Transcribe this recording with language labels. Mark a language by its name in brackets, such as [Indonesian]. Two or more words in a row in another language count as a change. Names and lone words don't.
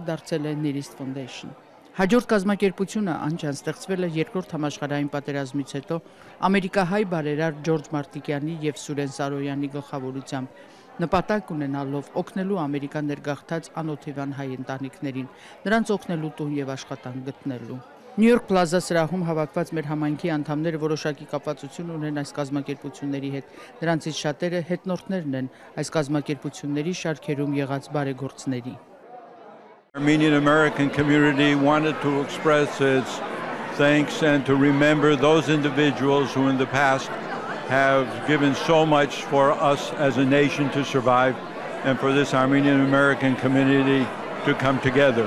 [Armenian] դարձել է Nearest Foundation։ Հաջորդ կազմակերպությունը ANCHA-ն ստեղծվել է Երկրորդ համաշխարհային պատերազմից հետո ամերիկահայ բարերար Ջորջ Մարտիկյանի եւ Սուրեն Սարոյանի գլխավորությամբ, նպատակ ունենալով օգնելու Ամերիկա ներգաղթած անօթևան հայ ընտանիքներին, նրանց օգնելու տուն եւ աշխատանք գտնելու։ Նյու Յորք Plaza սրահում հավաքված մեր համայնքի անդամները որոշակի կապվածություն ունեն այս կազմակերպությունների հետ։ Նրանցից շատերը հետնորդներն են այս կազմակերպությունների շարքերում եղած բարեգործների։ [English] Armenian American community wanted to express its thanks and to remember those individuals who in the past have given so much for us as a nation to survive and for this Armenian American community to come together.